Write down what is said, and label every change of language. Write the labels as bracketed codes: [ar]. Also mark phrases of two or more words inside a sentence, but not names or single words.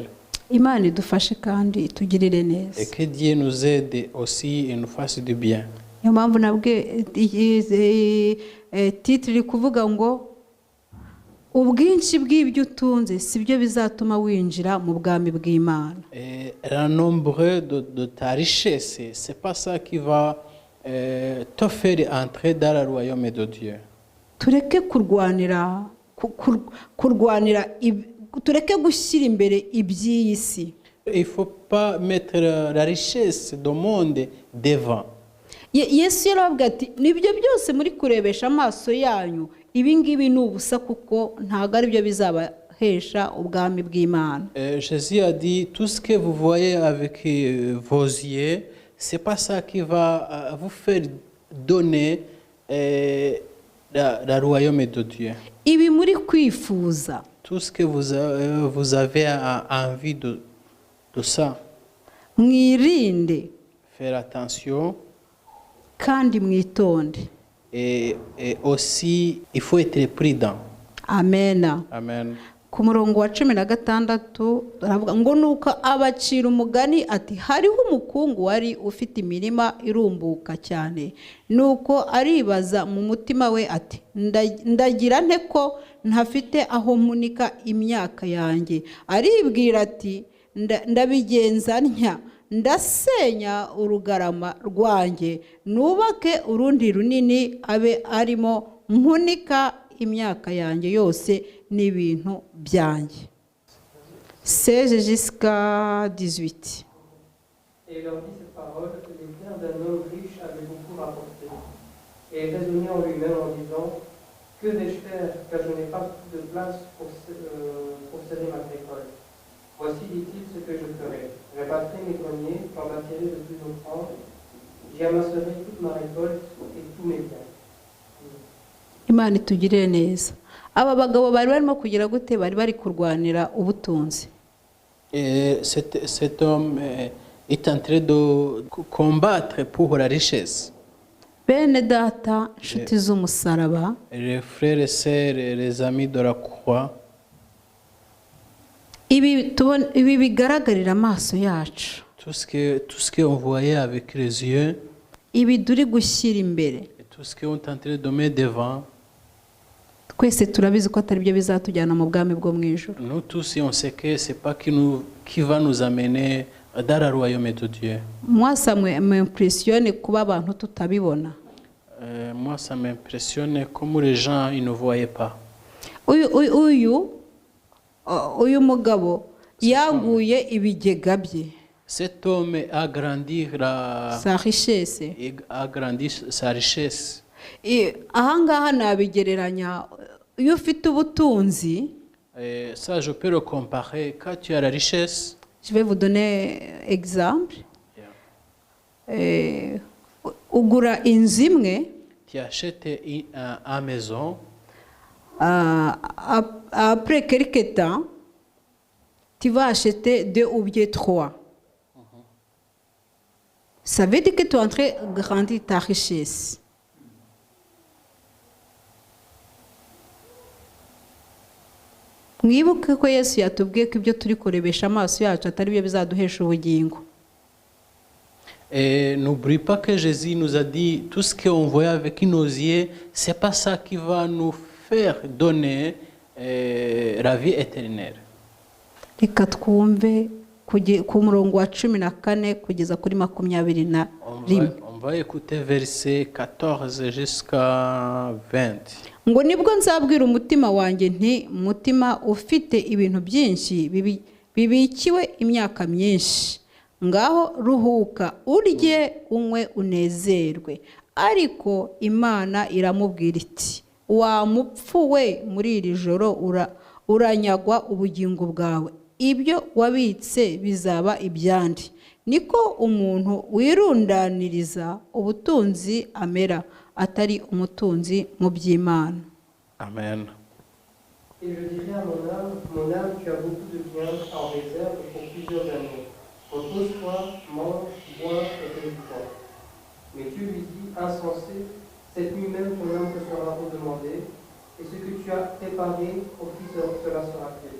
[rw] Imana idufashe kandi itugirire neza. [fr] Et que Dieu nous aide aussi et nous fasse du bien. [rw] Niyo mpamvu nabwe titre iri kuvuga ngo ubwinshi bw'ibyo utunze sibyo bizatuma winjira mu bwami bw'Imana. [fr] Le nombre de ta richesse, c'est pas ça qui va te faire entrer dans le royaume de Dieu. [rw] Tureke tureke gushyira imbere iby'iyi si. [fr] Il faut pas mettre la richesse du monde devant. [rw] Yesu yarababwiye ati nibyo byose muri kurebesha amaso yanyu ibi ngibi ni ubusa kuko ntago ari byo bizaba bizaduhesha ubwami bw'Imana. [fr] Jésus a dit, tout ce que vous voyez avec vos yeux, c'est pas ça qui va vous faire donner la royaume de Dieu. [rw] Ibi muri kwifuza [fr] Tout ce que vous avez envie de ça, [rw] mwirinde [fr] faire attention. [rw] kandi mwitonde. [fr] Et aussi, il faut être prudent. [rw] Amena. [fr] Amen. [rw] Ku murongo wa 16 baravuga ngo nuko abacira umugani ati hariho umukungu wari ufite imirima irumbuka cyane, nuko aribaza mu mutima we ati ndagira nte ko ntafite aho mpunika imyaka yanjye. Aribwira ati ndabigenza ntya, ndasenya urugarama rwanjye nubake urundi runini abe arimo mpunika imyaka yanjye yose n'ibintu byanjye. [fr] 16 jusqu'à 18. Et il leur dit ces paroles, les biens d'un homme riche avaient beaucoup rapporté. Et il raisonnait en lui-même en disant, que vais-je faire, car je n'ai pas de place pour serrer ma récolte. Voici, dit-il, ce que je ferai. J'abattrai mes greniers, j'en bâtirai de plus offrandes, j'y amasserai toute ma récolte et tous mes biens. [rw] Imana itugirire neza. Aba bagabo bari barimo kugira gute? Bari bari kurwanira ubutunzi. [fr] Et cet homme est en train de combattre pour la richesse. [rw] Bene data, nshuti z'umusaraba, [fr] Les frères et sœurs, les amis de la croix, [rw] ibi bigaragarira amaso yacu, [fr] tout ce qu'on voyait avec les yeux, [rw] ibi duri gushyira imbere, [fr] et tout ce qu'on est en train de mettre devant, [rw] twese turabizi ko atari byo bizatujyana mu bwami bwo mu ijuru. [fr] nous tous, on sait que ce n'est pas qui va nous amener dans le royaume de Dieu. Moi ça m'impressionne [rw] kuba abantu tutabibona. [fr] Moi, ça m'impressionne comment les gens ils ne voyaient pas. [rw] Uyu mugabo yaguye ibigega bye. [fr] Cet homme a grandi sa richesse. Sa richesse. [rw] Ahangaha nabigereranya, iyo ufite ubutunzi, [fr] ça je peux le comparer quand tu as la richesse. Je vais vous donner exemple. [rw] Ugura inzu imwe, [fr] tu achètes une maison. Après quelques temps, tu vas acheter 2 ou bien 3. Ça veut dire que tu es en train de grandir ta richesse. [rw] Mwibuke ko Yesu yatubwiye ko ibyo turi kurebesha amaso yacu atari byo bizaduhesha ubugingo. [fr] Et n'oublie pas que Jésus nous a dit tout ce qu'on voit avec nos yeux, c'est pas ça qui va nous faire donner la vie éternelle. [rw] Reka twumve ku murongo wa 14 kugeza kuri 21. [fr] On va écouter verset 14 jusqu'à 20. [rw] Ngo nibwo nzabwira umutima wanjye nti mutima ufite ibintu byinshi bibikiwe imyaka myinshi, ngaho ruhuka urye unywe unezerwe. Ariko Imana iramubwira iti, wa mupfu we, muri iri joro uranyagwa ubugingo bwawe, ibyo wabitse bizaba ibyandi. Niko umuntu wirundaniriza ubutunzi amera, atari umutunzi mu by'Imana. Amen. [fr] Et je dirai à mon âme, tu as beaucoup de biens en réserve pour plusieurs années. Repose-toi, mange, bois et réjouis-toi. Mais Dieu lui dit, insensé, cette nuit même ton âme te sera redemandée, et ce que tu as préparé, au Fils cela sera fait.